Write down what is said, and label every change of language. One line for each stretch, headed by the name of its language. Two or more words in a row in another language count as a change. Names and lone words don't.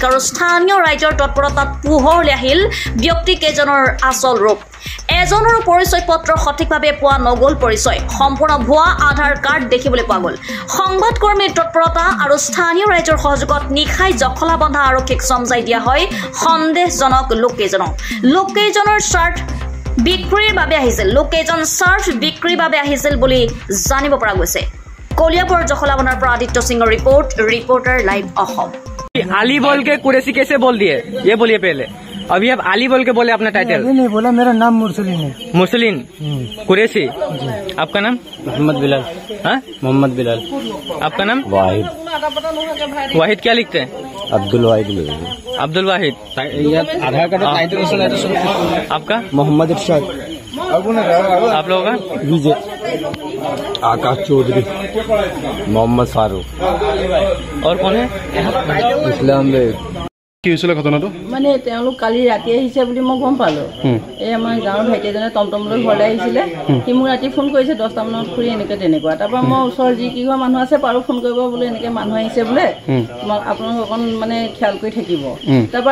Assamese: আৰু স্থানীয় ৰাইজৰ তৎপৰতাত পোহৰলৈ আহিল ব্যক্তি কেইজনৰ আচল ৰূপ এজনৰ পৰিচয় পত্ৰ সঠিকভাৱে পোৱা নগল পৰিচয় সম্পূৰ্ণ ভুৱা আধাৰ কাৰ্ড দেখিবলৈ পোৱা গ'ল সংবাদকৰ্মীৰ তৎপৰতা আৰু স্থানীয় ৰাইজৰ সহযোগত নিশাই জখলাবন্ধা আৰক্ষীক সমজাই দিয়া হয় সন্দেহজনক লোককেইজনৰ চাৰ্ট বিক্ৰীৰ বাবে আহিছিল বুলি জানিব পৰা গৈছে কলিয়াবৰ জখলাবন্ধাৰ পৰা আদিত্য সিংৰ रिपोर्टर लाइव অসম
Hindi: अली बोल के कुरैशी कैसे बोल दिए ये बोलिए पहले अभी आप अली बोल के बोले अपना टाइटल नहीं बोला मेरा नाम मुरसलीन है मुरसलीन कुरैशी आपका नाम मोहम्मद बिलाल आपका नाम वाहिद क्या लिखते हैं अब्दुल वाहिद आधार कार्ड टाइटल आपका मोहम्मद इरशाद आप लोगों का विजय आकाश चौधरी मोहम्मद फारूक और कौन है इस्लाम बेग
Assamese: কি হৈছিল ঘটনাটো মানে তেওঁলোক কালি ৰাতি আহিছে বুলি মই গম পালো এই আমাৰ গাঁৱৰ ভাইটি এজনে টমটমলৈ ঘৰলৈ আহিছিলে সি মোক ৰাতি ফোন কৰিছে 10টা মানত খুৰি এনেকৈ তেনেকুৱা তাৰপৰা মই ওচৰৰ যি কিঘৰ মানুহ আছে পাৰো ফোন কৰিব বোলে এনেকৈ মানুহ আহিছে বোলে আপোনালোক অকণ মানে খেয়াল কৰি থাকিব তাৰপৰা